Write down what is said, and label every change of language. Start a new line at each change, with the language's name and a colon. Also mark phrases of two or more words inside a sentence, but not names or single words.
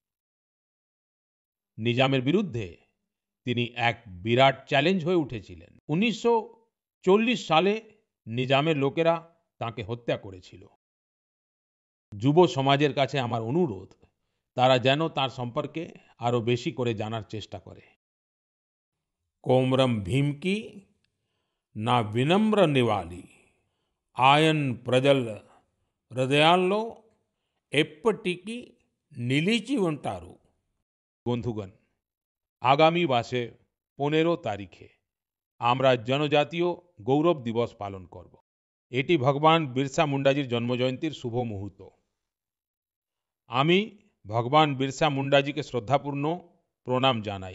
Bangla: নিজামের বিরুদ্ধে তিনি এক বিরাট চ্যালেঞ্জ হয়ে উঠেছিলেন। 1940 সালে নিজামের লোকেরা তাকে হত্যা করেছিল। যুব সমাজের কাছে আমার অনুরোধ, তারা যেন তার সম্পর্কে আরো বেশি করে জানার চেষ্টা করে।
Telugu: కొమరం భీమ్ కి నా వినమ్ర నివాళి ఆయన ప్రజల హృదయాల్లో ఎప్పటికీ నిలిచి ఉంటారు।
Bangla: বন্ধুগণ, আগামী মাসে 15 তারিখে আমরা জনজাতীয় গৌরব দিবস পালন করব। এটি ভগবান বিরসা মুন্ডাজির জন্মজয়ন্তীর শুভ মুহূর্ত। আমি ভগবান বিরসা মুন্ডাজিকে শ্রদ্ধাপূর্ণ প্রণাম জানাই।